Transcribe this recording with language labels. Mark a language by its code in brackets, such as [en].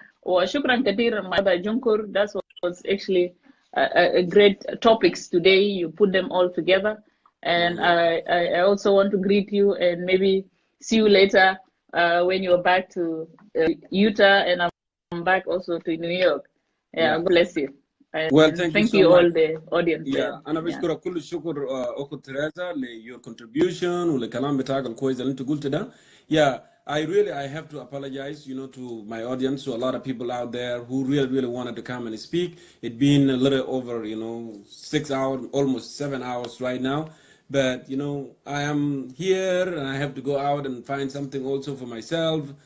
[ar] وشكرا كثيرا [en] my brother Jongkor. That was actually a great topics today. You put them all together, and I also want to greet you and maybe see you later when you're back to Utah, and I'm back also to New York. Yeah. God bless you. And well, thank you so all much. the audience. [ar] Yeah, أنا بشكرك كل الشكر أخت تريزا [en] your contribution [ar] والكلام بتاعك الكويس اللي أنت قلت ده. [en] Yeah, I have to apologize, you know, to my audience, to a lot of people out there who really wanted to come and speak. It's been a little over, you know, 6 hours, almost 7 hours right now. But, you know, I am here and I have to go out and find something also for myself.